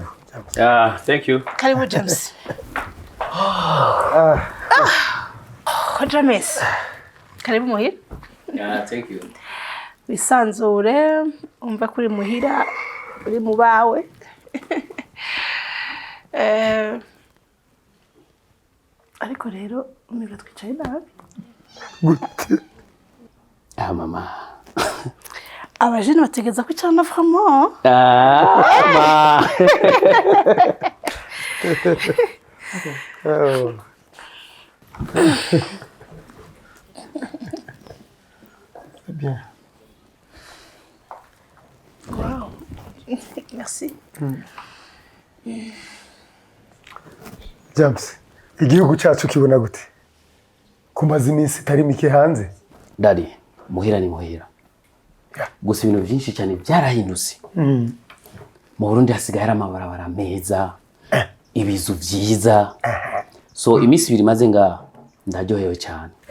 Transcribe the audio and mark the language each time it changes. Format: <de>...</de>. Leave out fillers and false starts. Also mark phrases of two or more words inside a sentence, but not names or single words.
<en>Thank you.</en> <rn>Karibu James. James. Karibu muhira.</rn> <en>Thank you.</en> <rn>Wisanzure, umva kuri muhira, uri mu bawe. Ariko rero umiga twicaye nabi. Gute? Mama. Abajene bategeza kwicana vraiment. Ma.</rn> <fr>Bien. Wow. Merci.</fr> <rn>James, igihugu cyacu kibona gute? Kumaze iminsi itari mike hanze? Daddy, muhira ni muhira. Gusa ibintu byinshi cyane byarahindutse. Mu Burundi hasigaye hari amabarabara meza, ibizu byiza. So iminsi ibiri maze nga ndaryohewe cyane.</rn>